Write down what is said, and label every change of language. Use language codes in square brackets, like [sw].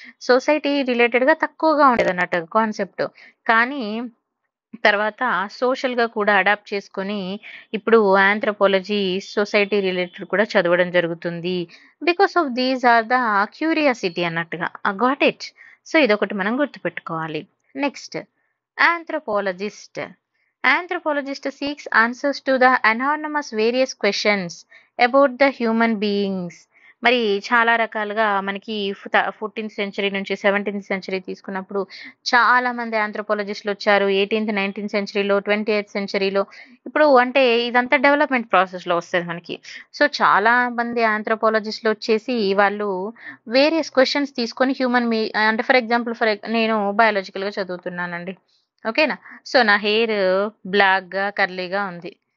[te] Society రిలేటెడ్‌గా తక్కువగా ఉండేదన్నట్టు concept. కానీ తర్వాత సోషల్‌గా కూడా అడాప్ట్ చేసుకొని ఇప్పుడు ఆంథ్రోపాలజీ సొసైటీ రిలేటెడ్ కూడా చదవడం జరుగుతుంది. [en] because of these are the curiosity [te] అన్నట్టుగా. [en] Got it. [te] సో, ఇదొకటి మనం గుర్తుపెట్టుకోవాలి. Next anthropologist. [en] Anthropologist seeks answers to the anonymous various questions about the human beings. [te] మరి చాలా రకాలుగా మనకి 14th సెంచరీ నుంచి 17th సెంచరీ తీసుకున్నప్పుడు చాలా మంది ఆంథ్రోపాలజిస్టులు వచ్చారు. 18th, 19th సెంచరీలో, 20th సెంచరీలో. ఇప్పుడు అంటే ఇదంతా డెవలప్‌మెంట్ ప్రాసెస్‌లో వస్తది మనకి. సో, చాలా మంది ఆంథ్రోపాలజిస్టులు వచ్చేసి వాళ్ళు వేరియస్ క్వెషన్స్ తీసుకొని అంటే ఫర్ ఎగ్జాంపుల్ నేను బయాలజికల్‌గా చదువుతున్నానండి. ఓకేనా? సో, నా హెయిర్ బ్లాక్‌గా, కర్లీగా ఉంది.